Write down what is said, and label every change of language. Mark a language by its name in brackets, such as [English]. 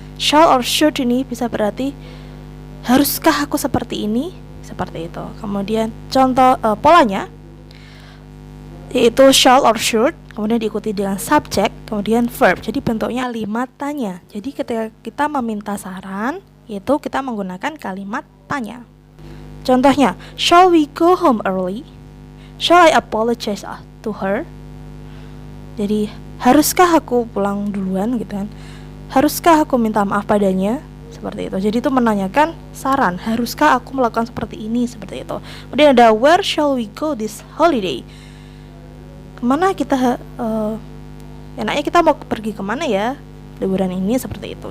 [Indonesian] Shall or should ini bisa berarti haruskah aku seperti ini? Seperti itu. Kemudian contoh polanya yaitu shall or should, kemudian diikuti dengan subject, kemudian verb. Jadi bentuknya kalimat tanya. Jadi ketika kita meminta saran, itu kita menggunakan kalimat tanya. Contohnya, [English] shall we go home early? Shall I apologize to her? [Indonesian] Jadi haruskah aku pulang duluan gitu kan? Haruskah aku minta maaf padanya? Seperti itu. Jadi itu menanyakan saran. Haruskah aku melakukan seperti ini? Seperti itu. Kemudian ada [English] where shall we go this holiday? [Indonesian] Kemana kita enaknya kita mau pergi kemana ya liburan ini? Seperti itu.